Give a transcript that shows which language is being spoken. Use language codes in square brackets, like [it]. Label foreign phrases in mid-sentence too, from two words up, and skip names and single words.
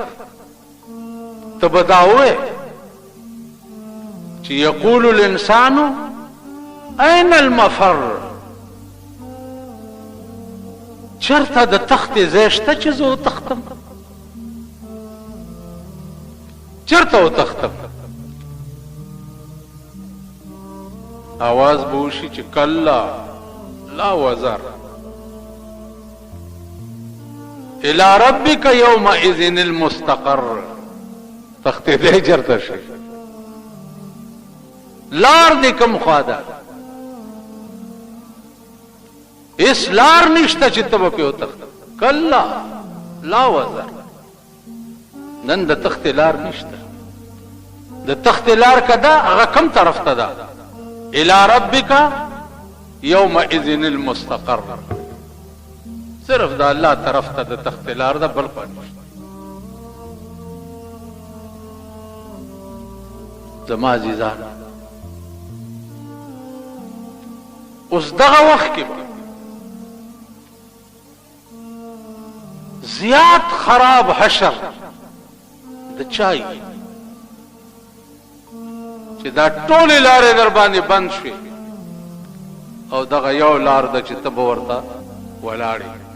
[ps] ته به دا ووایې چې [ar] یقول الانسان این المفر، [ps] چرته د تختې ځای شته چې زه وتښتم؟ چرته وتښتم؟ آواز به وشي چې [ar] کلا لا وزر الى ربك يومئذ المستقر. [ps] تختې ځای چرته شي؟ لار دې کوم خوا ده؟ اس لار نشته چې ته به پې وتښتې. [ar] کلا لا وزر، [ps] نن د تختې لار نشته. د تختې لار که ده، هغه کوم طرف ته ده؟ [ar] الى ربك يومئذ المستقر. [ps] صرف د الله طرف ته د تختې لار ده، بل خوا نشته. زما عزیزان، اوس دغه وخت کې زیات خراب حشر د چای چې دا ټولې لارې در باندې بند شوې، او دغه یو لار ده چې ته به ورته ولاړې.